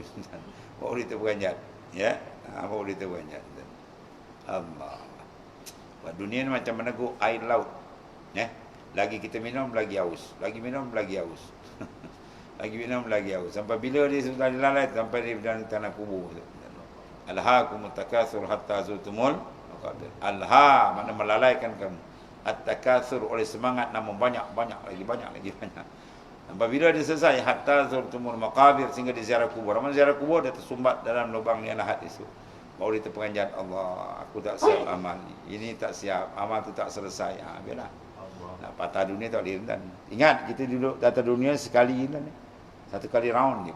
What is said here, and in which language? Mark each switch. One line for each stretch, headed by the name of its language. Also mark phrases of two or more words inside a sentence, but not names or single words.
Malay: Bawa dia terperanjat. Ya, bawa dia terperanjat. Allah. Dunia ni macam meneguk air laut. Ya, lagi kita minum lagi haus, lagi minum lagi haus. Lagi minum lagi haus. Sampai bila dia sudah dilalai sampai dia dalam tanah kubur.
Arabic: ألهاكم التكاثر حتى زرتم المقابر.
Malay: Alha makna melalaikan kamu. At-takatsur oleh semangat namun banyak lagi. Apabila dia selesai
Arabic: حتى زرتم المقابر
Malay: sehingga di ziarah kubur. Ramai ziarah kubur dia tersumbat dalam lubang yang lahat itu. Baru dia terperanjat, Allah, aku tak siap amal. Ini tak siap, amal tu tak selesai. Biarlah. Nak patah dunia tak boleh dan. Ingat kita duduk atas dunia sekali kan. Satu kali round ni.